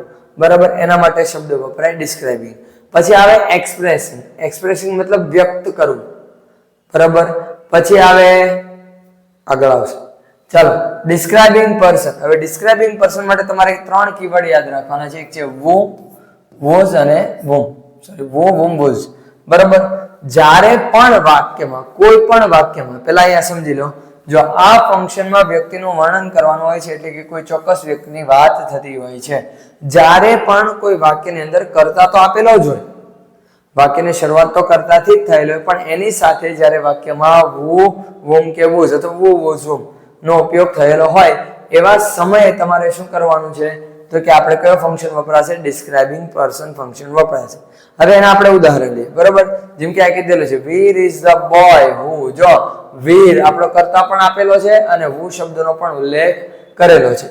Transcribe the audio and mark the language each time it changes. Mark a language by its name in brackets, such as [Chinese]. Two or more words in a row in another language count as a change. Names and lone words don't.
[Gujarati] બરાબર, એના માટે શબ્દ વપરાય ડિસ્ક્રાઇબિંગ. પછી આવે એક્સપ્રેસિંગ મતલબ વ્યક્ત કરવું. બરાબર. પછી આવે આગળ આવશે. ચાલો, [English] describing person. [Gujarati] હવે [English] describing person [Gujarati] માટે તમારે 3 કીવર્ડ યાદ રાખવાના છે. એક છે [English] wo, was [Gujarati] અને [English] whom. was. [Gujarati] બરાબર. જ્યારે પણ વાક્યમાં, કોઈ પણ વાક્યમાં, પહેલા અહીંયા સમજી લો, જો આ ફંક્શનમાં વ્યક્તિનું વર્ણન કરવાનું હોય છે, એટલે કે કોઈ ચોક્કસ વ્યક્તિની વાત થતી હોય છે, જ્યારે પણ કોઈ વાક્યની અંદર કર્તા તો આપેલો જ હોય, વાક્યની શરૂઆત તો કર્તાથી જ થયેલો હોય, પણ એની સાથે જ્યારે વાક્યમાં [English] who, whom [Gujarati] કે was અથવા [English] who, was, whom [Gujarati] નો ઉપયોગ થયેલો હોય એવા સમયે તમારે શું કરવાનું છે? તો કે આપણે કયો ફંક્શન વપરાશે? [English] describing person function [Gujarati] વપરાશે. હવે એના આપણે ઉદાહરણ લઈએ. બરાબર. જેમ કે આ કીધેલું છે [English] Veer is the boy who. [Gujarati] જો વીર આપણો કર્તા પણ આપેલો છે અને હુ શબ્દનો પણ ઉલ્લેખ કરેલો છે.